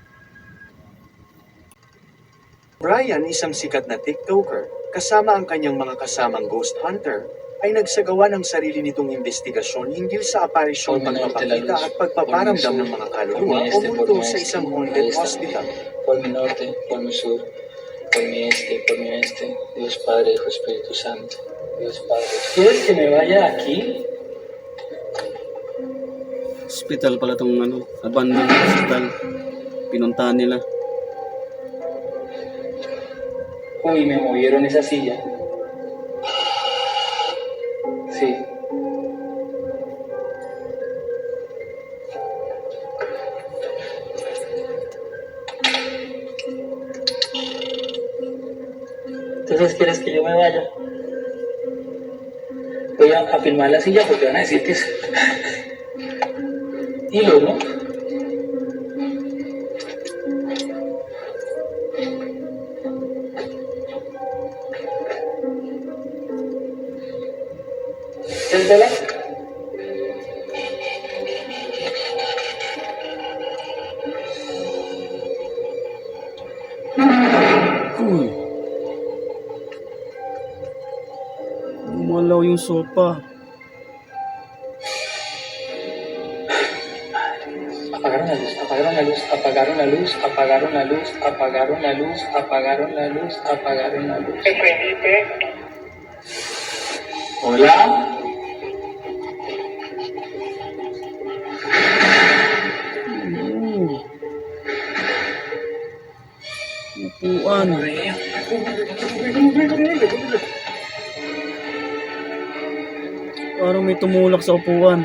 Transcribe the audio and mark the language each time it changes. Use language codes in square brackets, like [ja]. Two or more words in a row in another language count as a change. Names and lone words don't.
[tl] Brian, isang sikat na TikToker, kasama ang kanyang mga kasamang [en] ghost hunter, [tl] ay nagsagawa ng sarili nitong investigasyon hinggil sa aparisyong pagpapakita at pagpaparamdam ng mga kaluluwa o multo sa isang [en] haunted hospital. [es] Por mi norte, por mi sur, por mi este, Dios Padre, Hijo, Espíritu Santo, Dios Padre. ¿Quieres que me vaya aquí? [tl] Hospital pala itong [en] abandoned hospital. [tl] Pinuntahan nila. [es] Uy, me movieron esa silla. Sí. Entonces, ¿quieres que yo me vaya? Voy a filmar la silla porque van a decir que es hilo, ¿no? ¿Es verdad? Uy. [tl] Gumalaw yung sopa. [es] Apagaron la luz, apagaron la luz, apagaron la luz, apagaron la luz, apagaron la luz, apagaron la luz, apagaron la luz. Hola. [tl] Upuan. Parang may tumulak sa upuan.